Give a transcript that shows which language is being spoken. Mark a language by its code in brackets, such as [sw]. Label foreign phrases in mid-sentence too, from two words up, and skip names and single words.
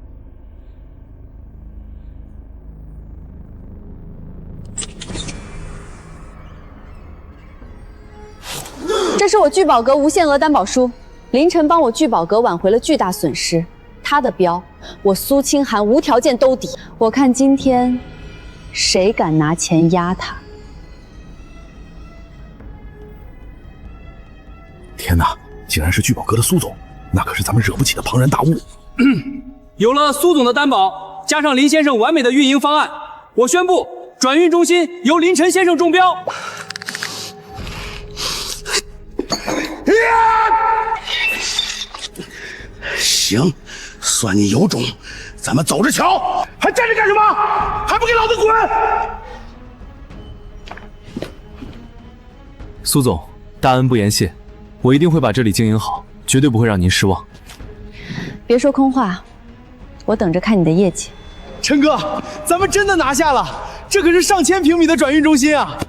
[zh] 這是我聚寶閣無限額擔保書，凌晨幫我聚寶閣挽回了巨大損失，他的標我蘇清寒無條件兜底。我看今天誰敢拿錢壓他？天哪，竟然是聚寶閣的蘇總，那可是咱們惹不起的龐然大物。有了蘇總的擔保，加上林先生完美的運營方案，我宣布轉運中心由林晨先生中標。行，算你有种，咱们走着瞧！还站着干什么？还不给老子滾！蘇總，大恩不言謝，我一定會把這裡經營好，絕對不會讓您失望。別說空話，我等着看你的業績。陳哥，咱們真的拿下了，這可是上千平米的轉運中心啊！